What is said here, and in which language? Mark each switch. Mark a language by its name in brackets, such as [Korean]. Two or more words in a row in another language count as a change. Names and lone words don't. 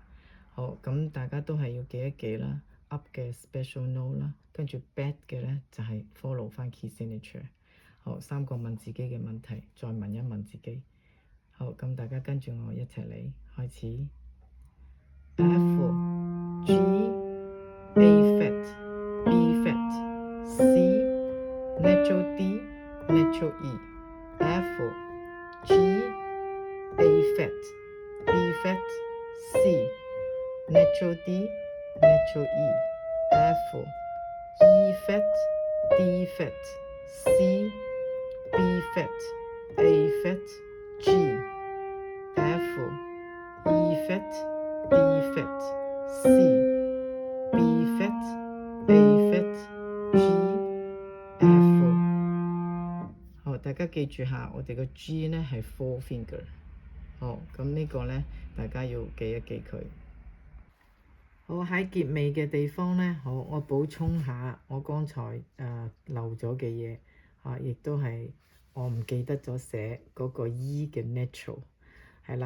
[Cantonese] 咁大家都係要記一記啦。up 嘅 [English] special note [Cantonese] 啦，跟住 back 嘅咧就係 follow 翻 [English] key signature。 [Cantonese] 3個問自己嘅問題，再問一問自己。咁大家跟住我一齊嚟開始。 [English] F、G、A flat、B flat、C、natural D、natural E。F、G、A flat、B flat、C、natural D、natural E。F、E flat、D flat、C、B flat、A flat G F E flat D flat C B flat A flat G F。 [Cantonese] 好，大家記住下，我哋個 G 呢係 [English] four finger。 [Cantonese] 好，咁呢個呢，大家要記一記佢。好，喺結尾嘅地方呢，好，我補充下我剛才漏咗嘅嘢亦都係我唔記得咗寫嗰個 E 嘅 natural 係啦。